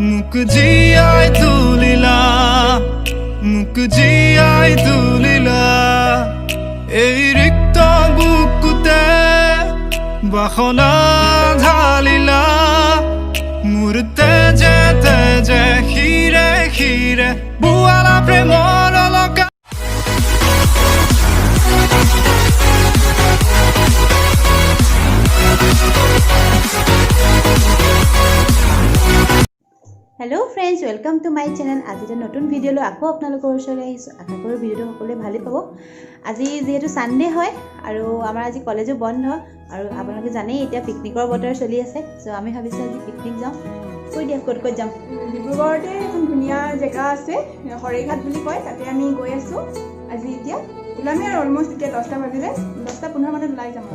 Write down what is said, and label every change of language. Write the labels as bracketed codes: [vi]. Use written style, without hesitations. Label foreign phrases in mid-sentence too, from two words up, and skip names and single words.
[as] মুখ জিয়াই তুলিলা মুখ জিয়াই তুলিলা এই ৰিক্ত বুকুতে বাসনা ঢালিলা মোৰ তেজে তেজে শিৰে শিৰে বুৱালা প্ৰেমৰ অলকা [en] Hello friends welcome to my channel [as] आज এটা নতুন ভিডিও লৈ আকৌ আপোনালোকৰ ওচৰলৈ আহিছো আশা কৰো ভিডিওটো সকলোৱে ভালে পাব আজি যেহেতু সানডে হয় আৰু আমাৰ আজি কলেজো বন্ধ আৰু আপোনালোকে জানেই এতিয়া পিকনিকৰ বতৰ চলি আছে সো আমি ভাবিছো আজি পিকনিক যাম কৈ দিয়া ক'ত যাম ডিব্ৰুগড়তে এখন ধুনীয়া জেগা আছে হৰেঘাট বুলি কয় তাতে আমি গৈ আছো আজি এতিয়া ওলামি আৰু অলমোস্ট এতিয়া 10টা বাজিলে 10:15 মানত ওলাই যাম